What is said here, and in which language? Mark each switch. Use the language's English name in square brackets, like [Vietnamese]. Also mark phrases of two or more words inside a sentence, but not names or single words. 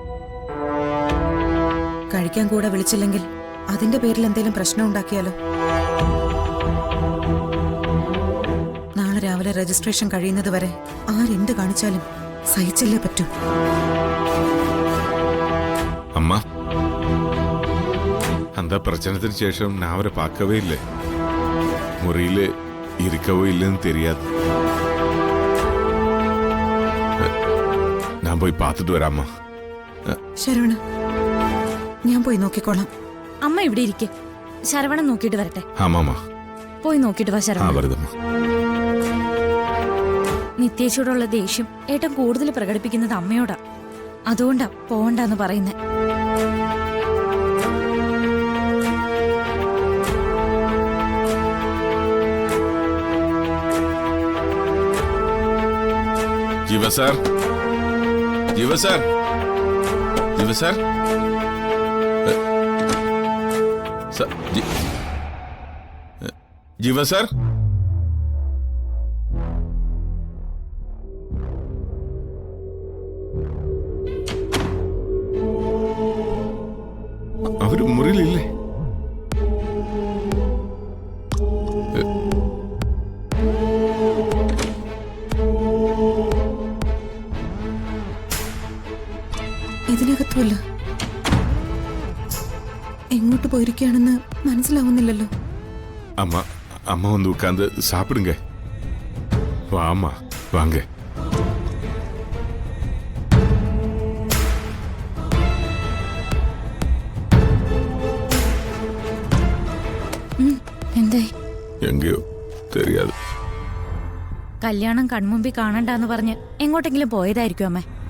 [Malayalam] കഴിക്കാൻ കൂടെ വിളിച്ചില്ലെങ്കിൽ അതിന്റെ പേരിൽ എന്തെങ്കിലും പ്രശ്നം ഉണ്ടാക്കിയാലോ? നാളെ രാവിലെ രജിസ്ട്രേഷൻ കഴിയുന്നത് വരെ ആരെന്ത് കാണിച്ചാലും സഹിച്ചല്ലേ പറ്റൂ. അമ്മ, [Tamil] அந்த பிரச்சனத்துக்கு ശേഷം நான் அவரை பார்க்கவே இல்லை. முறையில் இருக்கவோ இல்லைன்னு தெரியாது. நான் போய் பார்த்துட்டு வராமா. [Malayalam] ശരവണ, ഞാൻ പോയി നോക്കിക്കോളാം. അമ്മ ഇവിടെ ഇരിക്കെ, ശരവണൻ നോക്കിയിട്ട് വരട്ടെ. [Tamil] ஆமாம்மா, [Malayalam] പോയി നോക്കിയിട്ട് വാ [Tamil] ஆ [Malayalam] ശരവണൻ. [Tamil] வருதம்மா. [Malayalam] നിത്യേച്ചോടുള്ള ദേഷ്യം ഏട്ടൻ കൂടുതൽ പ്രകടിപ്പിക്കുന്നത് അമ്മയോടാ. അതുകൊണ്ടാ പോവണ്ടെന്ന് പറയുന്നേ. जीवा सर, जीवा सर, जीवा सर, जीवा सर. അവര് മുറിയിലില്ലേ? ഇതിനകത്തുമല്ല. എങ്ങോട്ട് പോയിരിക്കുകയാണെന്ന് മനസ്സിലാവുന്നില്ലല്ലോ. [Tamil] அம்மா, அம்மா வந்து உட்கார்ந்து சாப்பிடுங்க. வாமா, வாங்க. [Malayalam] എന്തായി? [Tamil] എങ്കയോ தெரியாது. [Malayalam] കല്യാണം കൺമുമ്പിൽ കാണണ്ടെന്ന് പറഞ്ഞ് എങ്ങോട്ടെങ്കിലും പോയതായിരിക്കും അമ്മേ.